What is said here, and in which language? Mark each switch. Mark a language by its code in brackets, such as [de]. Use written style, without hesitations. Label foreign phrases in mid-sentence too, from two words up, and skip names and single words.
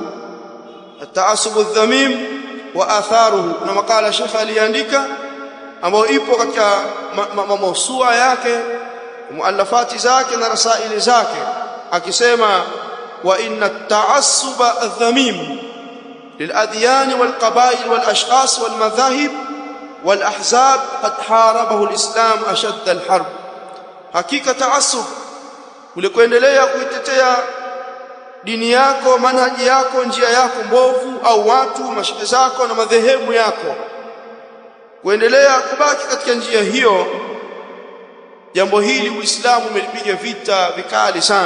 [ar] التعصب الذميم وأثره, [sw] na makala Sheikh aliandika ambayo ipo katika mawsua yake, muallafati zake na rasaili zake, akisema [ar] وإن التعصب الذميم للأديان والقبائل والأشخاص والمذاهب والأحزاب قد حاربه الإسلام أشد الحرب. حقيقة تعصب [sw] ulikuendelea kuitetea dini yako, manhaji yako, njia yako mbovu, au watu mashekhe zako na madhehebu yako, kuendelea kubaki katika njia hiyo, jambo hili Uislamu umelipiga vita vikali sana.